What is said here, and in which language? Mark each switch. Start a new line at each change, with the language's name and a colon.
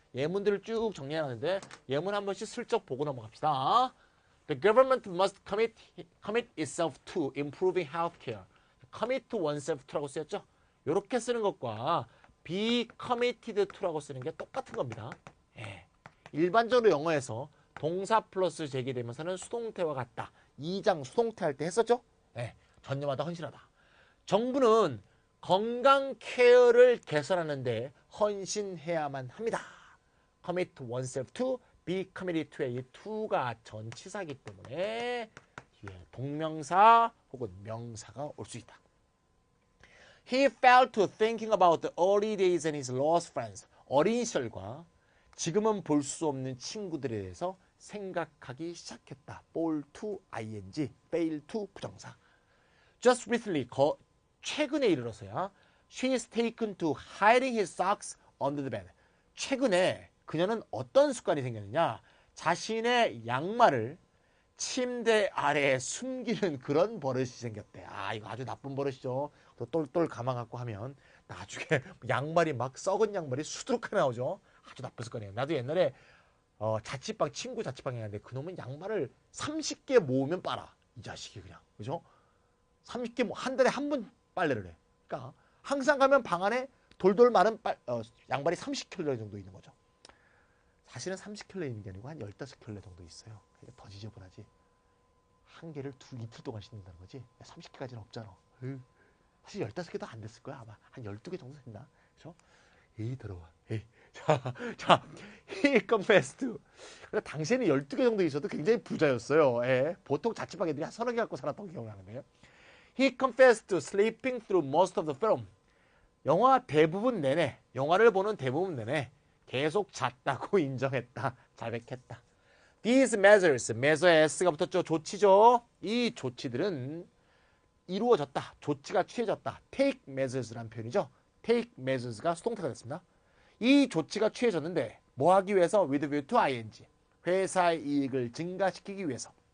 Korean: 예문들을 쭉 정리하는데 예문 한 번씩 슬쩍 보고 넘어갑시다.
English: The government must commit itself to improving healthcare.
Korean: commit oneself to라고 쓰였죠. 이렇게 쓰는 것과 be committed to라고 쓰는 게 똑같은 겁니다. 예. 일반적으로 영어에서 동사 플러스 제기되면서는 수동태와 같다. 2장 수동태 할 때 했었죠. 예. 전념하다, 헌신하다. 정부는 건강 케어를 개선하는데 헌신해야만 합니다. commit oneself to, be committed to의 이 to가 전치사이기 때문에 뒤에 동명사 혹은 명사가 올 수 있다.
English: He fell to thinking about the early days and his lost friends.
Korean: 어린 시절과 지금은 볼 수 없는 친구들에 대해서 생각하기 시작했다.
English: fall to ing, fail to 부정사. Just recently,
Korean: 최근에 이르러서야
English: she is taken to hiding his socks under the bed.
Korean: 최근에 그녀는 어떤 습관이 생겼느냐? 자신의 양말을 침대 아래에 숨기는 그런 버릇이 생겼대. 아, 이거 아주 나쁜 버릇이죠. 또 똘똘 감아갖고 하면 나중에 양말이 막 썩은 양말이 수두룩하게 나오죠. 아주 나쁜 습관이에요. 나도 옛날에 자취방, 친구 자취방에 갔는데 그놈은 양말을 30개 모으면 빨아. 이 자식이 그냥. 그죠? 30개 한 달에 한 번 빨래를 해. 그러니까 항상 가면 방 안에 돌돌 마른 양발이 30켤레 정도 있는 거죠. 사실은 30켤레 있는 게 아니고 한 15켤레 정도 있어요. 그러니까 더 지저분하지. 한 개를 이틀 동안 신는다는 거지. 30개까지는 없잖아. 사실 15개도 안 됐을 거야. 아마 한 12개 정도 됐나? 그렇죠? 에이 더러워. 에이.
English: 자, he confessed.
Korean: 그러니까 당시에는 12개 정도 있어도 굉장히 부자였어요. 예. 보통 자취방 애들이 한 서너 개 갖고 살았던 기억나는데.
English: He confessed to sleeping through most of the film.
Korean: 영화를 보는 대부분 내내 계속 잤다고 인정했다. 자백했다.
English: These measures, measure에 S가
Korean: 붙었죠. 조치죠. 이 조치들은 이루어졌다. 조치가 취해졌다. take measures라는 표현이죠. take measures가 수동태가 됐습니다. 이 조치가 취해졌는데 뭐 하기 위해서?
English: with view to ing.
Korean: 회사의 이익을 증가시키기 위해서.